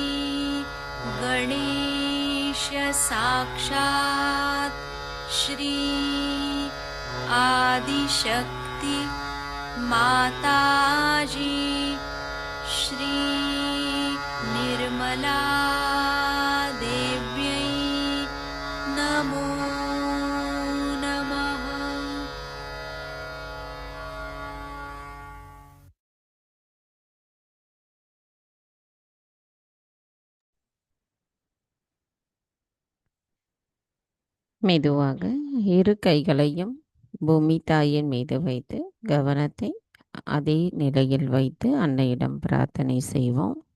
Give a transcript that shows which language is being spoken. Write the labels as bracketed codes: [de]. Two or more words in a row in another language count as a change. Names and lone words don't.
[sa] गणेश साक्षात् श्री आदिशक्ति माताजी श्री निर्मला देव्यै नमो नमः [ta] மெதுவாக இரு கைகளையும் பூமி தாயின் மீது வைத்து கவனத்தை அதே நிலையில் வைத்து அன்னையிடம் பிரார்த்தனை செய்வோம்.